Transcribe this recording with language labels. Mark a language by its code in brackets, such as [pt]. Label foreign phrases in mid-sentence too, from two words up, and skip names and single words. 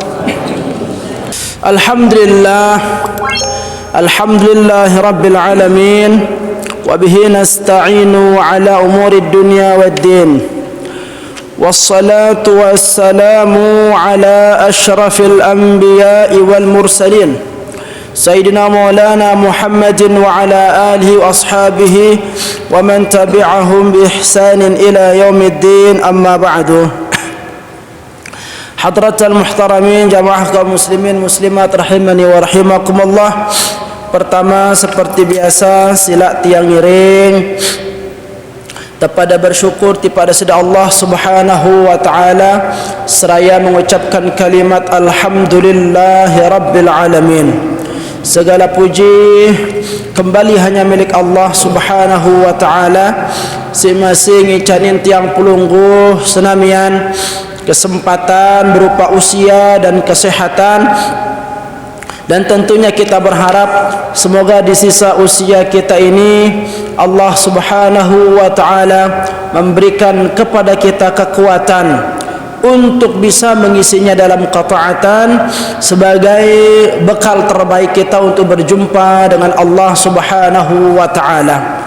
[ar] الحمد لله رب العالمين، وبه نستعين على أمور الدنيا والدين، والصلاة والسلام على أشرف الأنبياء والمرسلين سيدنا مولانا محمد وعلى آله وأصحابه ومن تبعهم بإحسان إلى يوم الدين. أما بعد. حضرة المحترمين [id] jamaah kaum muslimin muslimat [ar] رحمني ورحمكم الله. [id] Pertama, seperti biasa, sila tiang ngiring kepada bersyukur kepada sida Allah [ar] سبحانه وتعالى [id] seraya mengucapkan kalimat [ar] الحمد لله رب العالمين. [id] Segala puji kembali hanya milik Allah [ar] سبحانه وتعالى. [id] Masing-masing [sas] icanin tiang pulungguh senamian [id] kesempatan berupa usia dan kesehatan. Dan tentunya kita berharap semoga di sisa usia kita ini Allah [ar] سبحانه وتعالى [id] memberikan kepada kita kekuatan untuk bisa mengisinya dalam ketaatan sebagai bekal terbaik kita untuk berjumpa dengan Allah [ar] سبحانه وتعالى.